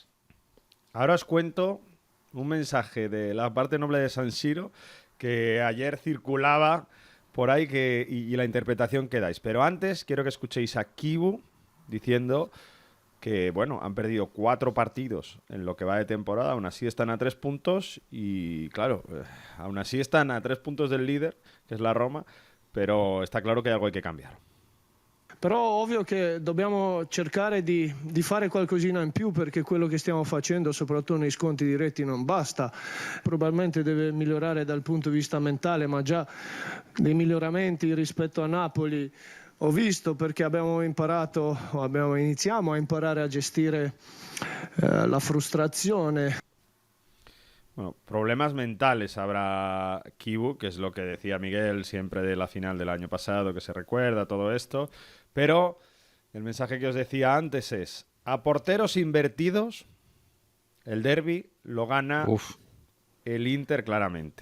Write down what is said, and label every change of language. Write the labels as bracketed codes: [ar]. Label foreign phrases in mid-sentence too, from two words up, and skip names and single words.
[es] Ahora os cuento un mensaje de la parte noble de San Siro que ayer circulaba por ahí y la interpretación que dais. Pero antes quiero que escuchéis a Kibu diciendo que, bueno, han perdido 4 partidos en lo que va de temporada, aún así están a 3 puntos y, claro, aún así están a 3 puntos del líder, que es la Roma, però está claro che algo hay que cambiare. [it] Però ovvio che dobbiamo cercare di fare qualcosina in più, perché quello che stiamo facendo, soprattutto nei scontri diretti, non basta. Probabilmente deve migliorare dal punto di vista mentale, ma già dei miglioramenti rispetto a Napoli ho visto, perché iniziamo a imparare a gestire la frustrazione. [es] Bueno, problemas mentales habrá Kibu, que es lo que decía Miguel siempre de la final del año pasado, que se recuerda todo esto. Pero el mensaje que os decía antes es, a porteros invertidos, el derbi lo gana el Inter claramente.